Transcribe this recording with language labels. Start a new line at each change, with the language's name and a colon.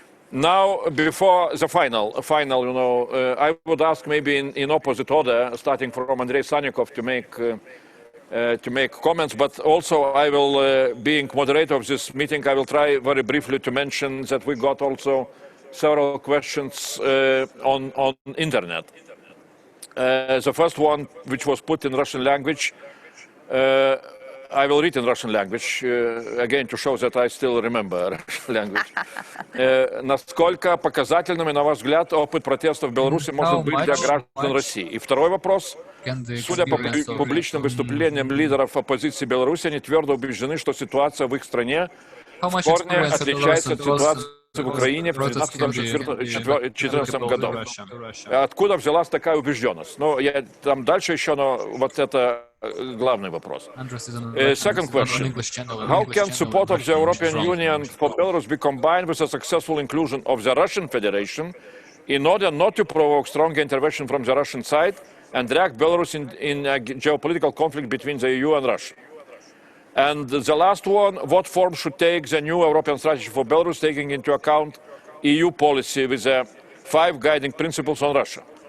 English: Now, before the final, you know, I would ask maybe in opposite order, starting from Andrei Sannikov to make comments, but also I will, being moderator of this meeting, I will try very briefly to mention that we got also several questions on internet. The first one, which was put in Russian language, I will read in Russian language, again, to show that I still remember language.
Russian: Насколько показательными, на ваш взгляд, опыт протестов в Беларуси может быть для граждан России? И второй вопрос. Судя по публичным выступлениям лидеров оппозиции Беларуси, они твердо убеждены, что ситуация в их стране в корне отличается от ситуации в Украине в 2014 году. Откуда взялась такая убежденность? Ну, я там дальше еще, но вот это главный вопрос.
English: Second question. How can support of the European Union for Belarus be combined with a successful inclusion of the Russian Federation in order not to provoke stronger intervention from the Russian side and drag Belarus in a geopolitical conflict between the EU and Russia? And the last one, what form should take the new European strategy for Belarus, taking into account EU policy with the 5 guiding principles on Russia?